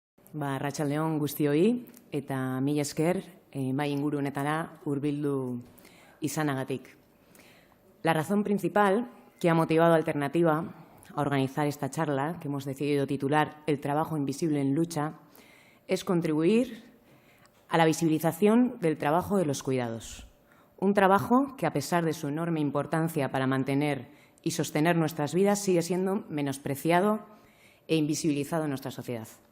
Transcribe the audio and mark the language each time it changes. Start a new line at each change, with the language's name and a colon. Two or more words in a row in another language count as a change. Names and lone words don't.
Basque: Arratsaldeon guztioi eta mila esker bai inguru honetara hurbildu izanagatik.
Spanish: La razón principal que ha motivado a Alternativa a organizar esta charla, que hemos decidido titular El trabajo invisible en lucha, es contribuir a la visibilización del trabajo de los cuidados. Un trabajo que, a pesar de su enorme importancia para mantener y sostener nuestras vidas, sigue siendo menospreciado e invisibilizado en nuestra sociedad.